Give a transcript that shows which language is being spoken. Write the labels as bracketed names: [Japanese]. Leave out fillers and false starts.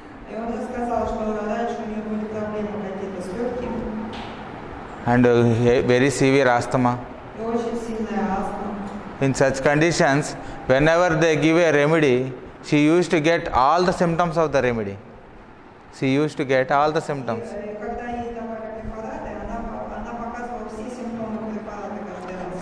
[Russian] И он рассказал, что раньше у нее были проблемы какие-то с легкими, [English] and very severe asthma. [Russian] и очень сильная астма. [English] In such conditions, whenever they give a remedy, she used to get all the symptoms of the remedy. She used to get all the symptoms. [Russian] И когда ей давали препараты, она показывала все симптомы препарата каждый раз.